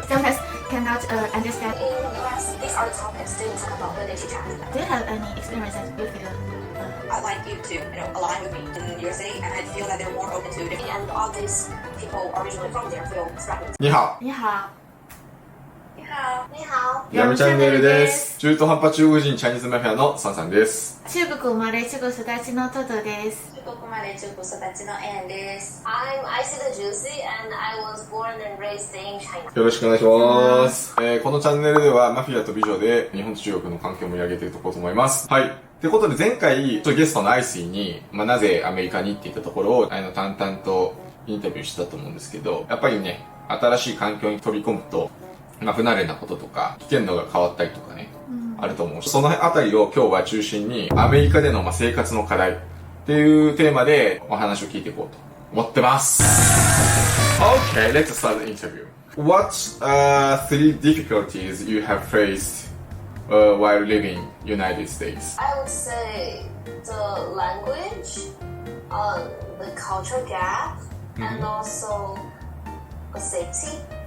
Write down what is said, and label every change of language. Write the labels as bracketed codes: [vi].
[en] Sometimes cannot understand. In US, these are the topics they talk about when they chit chat. Do you have any experiences you feel? I'd like you to, align with me in your city, and I feel that they're more open to it. And all these people originally from there feel threatened. [zh] 你好。你好。你好。你好。 [ja] ヤムチャンネルです。中途半端中国人チャイニーズマフィアのさんさんです。中国生まれ中国育ちのトトです。中国生まれ中国育ちのエンです。 [en] I'm Icy the Juicy and I was born and raised in China. [ja] よろしくお願いします。このチャンネルではマフィアと美女で日本と中国の関係を盛り上げていこうと思います。はい。ってことで前回ゲストのアイシーに、なぜアメリカにって言ったところを淡々とインタビューしたと思うんですけど、やっぱりね、新しい環境に飛び込むと、不慣れなこととか、危険度が変わったりとかね、あると思うし、そのあたりを今日は中心に、アメリカでの生活の課題っていうテーマでお話を聞いていこうと思ってます。 [en] Okay, let's start the interview. What three difficulties you have faced while living in United States? I would say the language, the culture gap, and also the safety.